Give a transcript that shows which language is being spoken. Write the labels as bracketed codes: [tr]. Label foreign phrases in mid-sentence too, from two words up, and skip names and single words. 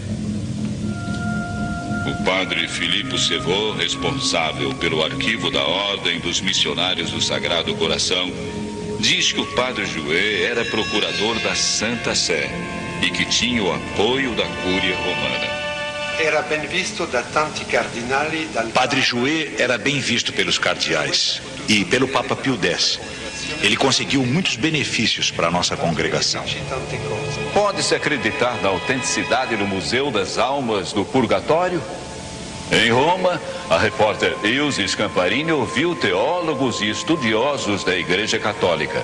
[pt] O Padre Philippe Sevaux, responsável pelo arquivo da Ordem dos Missionários do Sagrado Coração, diz que o Padre Jouet era procurador da Santa Sé e que tinha o apoio da Cúria Romana. [it] Era bem visto da tanti cardinali. [pt] Padre Jouet era bem visto pelos cardeais e pelo Papa Pio X. Ele conseguiu muitos benefícios para a nossa congregação. Pode-se acreditar na autenticidade do Museu das Almas do Purgatório? Em Roma, a repórter Ilse Scamparini ouviu teólogos e estudiosos da Igreja Católica.